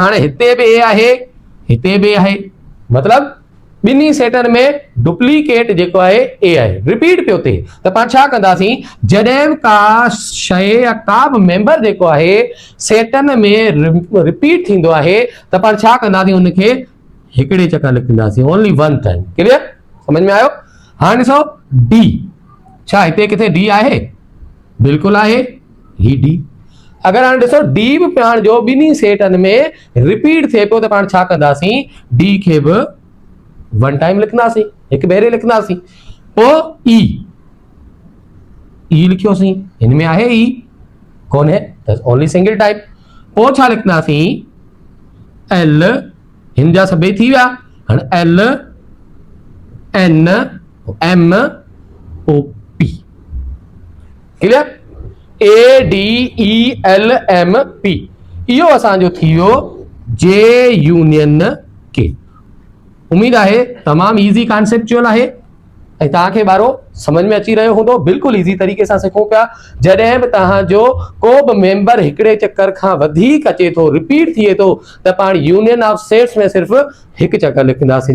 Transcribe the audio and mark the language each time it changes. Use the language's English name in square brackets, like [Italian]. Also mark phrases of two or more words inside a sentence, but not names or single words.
[Sindhi] हाणे हिते बि ए आहे, हिते बि आहे, मतलब ॿिन्ही सेटनि में डुप्लीकेट जेको आहे ए आहे, रिपीट पियो थिए। त पाण छा कंदासीं, जॾहिं का शइ या का बि मेंबर जेको आहे सेटनि में रिपीट थींदो आहे त पाण छा कंदासीं, उनखे हिकिड़े चकर लिखंदासीं, [English] only one time. [Sindhi] क्लियर, समझ में आयो। हाणे ॾिसो डी, छा हिते किथे डी आहे, बिल्कुलु आहे ही डी। अगरि हाणे ॾिसो डी बि पाण जो ॿिन्ही सेटनि में रिपीट थिए पियो त पाण छा कंदासीं, डी खे बि [English] one time [Sindhi] लिखंदासीं, हिकु भेरे लिखंदासीं। पोइ ई, ई लिखियोसीं, हिन में आहे ई कोन है त [English] only single type. [Sindhi] पोइ छा लिखंदासीं, एल, हिन जा सभई थी विया। हाणे एल एन एम ओ पी। क्लियर, ए डी ई एल एम पी, इहो असांजो थी वियो जे यूनियन के। उम्मीद आहे तमामु [English] easy conceptual [Sindhi] आहे ऐं तव्हांखे ॿारो समझ में अची रहियो हूंदो। बिल्कुलु ईज़ी तरीक़े सां सिखूं पिया। जॾहिं बि तव्हांजो को बि मेंबर हिकिड़े चकर खां वधीक अचे थो, रिपीट थिए थो, त पाण [English] union of sets [Sindhi] में सिर्फ़ु हिकु चकर लिखंदासीं।